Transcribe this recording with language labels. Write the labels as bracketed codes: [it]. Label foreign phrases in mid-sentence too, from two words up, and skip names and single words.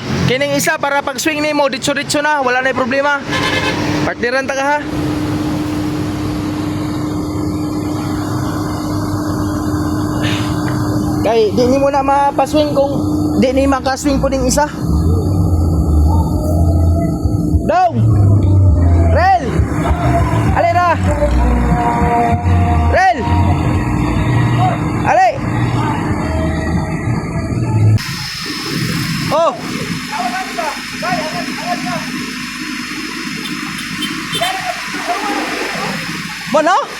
[ceb] Kining isa para pag swing nimo ditso-ditso na, wala na problema. Partneran ta ka ha. Kay di ni mo na mapaswing kung di ni makaswing po ding isa. Dong! Rel! Ali na! Rel! Ali! Oh! Mana?